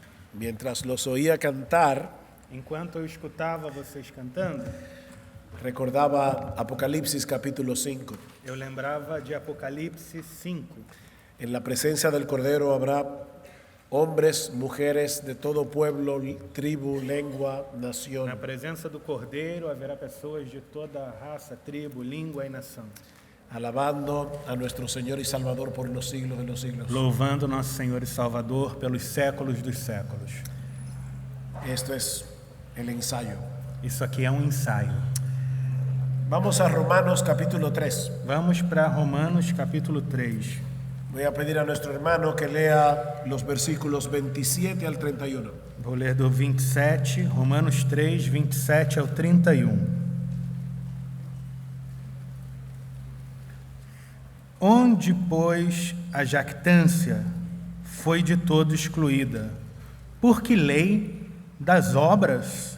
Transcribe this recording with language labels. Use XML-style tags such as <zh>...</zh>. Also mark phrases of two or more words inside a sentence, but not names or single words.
<es>Mientras los oía cantar,</es> <pt>Enquanto eu escutava vocês cantando,</pt> <es>recordaba Apocalipsis capítulo 5.</es> <pt>eu lembrava de Apocalipse 5.</pt> <es>En la presencia del Cordero habrá hombres, mujeres de todo pueblo, tribu, lengua,</es> <pt>Na</pt> <es>nación,</es> <pt>presença do Cordeiro haverá pessoas de toda raça, tribo, língua e nação,</pt> <es>alabando a nuestro Señor y Salvador por los siglos de los siglos.</es> <pt>louvando nosso Senhor e Salvador pelos séculos dos séculos.</pt> <es>Esto es el ensayo.</es> <pt>Isso aqui é um ensaio.</pt> <es>Vamos a Romanos capítulo 3.</es> <pt>Vamos para Romanos capítulo 3.</pt> <es>Voy a pedir a nuestro hermano que lea los versículos 27 al 31.</es> <pt>Vou ler do 27, Romanos 3, 27 ao 31. Onde, pois, a jactância foi de todo excluída? Por que lei? Das obras?</pt>